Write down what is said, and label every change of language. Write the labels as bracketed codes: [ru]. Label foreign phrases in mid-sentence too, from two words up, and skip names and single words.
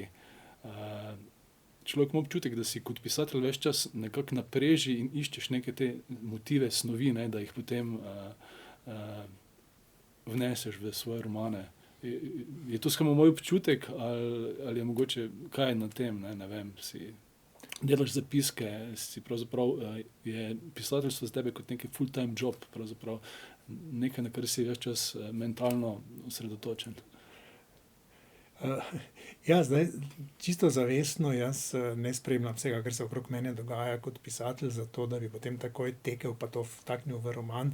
[sl] Človek ima občutek, da si kot pisatelj ves čas nekako na preži in iščeš neke te motive, snovi, ne, da jih potem vneseš v svoje romane. Je to samo moj občutek ali je mogoče kaj na tem, ne vem, si delaš zapiske, si pravzaprav je pisateljstvo za tebe kot neki [en] full time job, [sl] pravzaprav nekaj, na kar si ves čas mentalno osredotočen. Ja, zdaj, čisto zavestno jaz ne spremljam vsega, kar se okrog mene dogaja kot pisatelj, zato da bi potem takoj tekel pa to vtaknil v roman.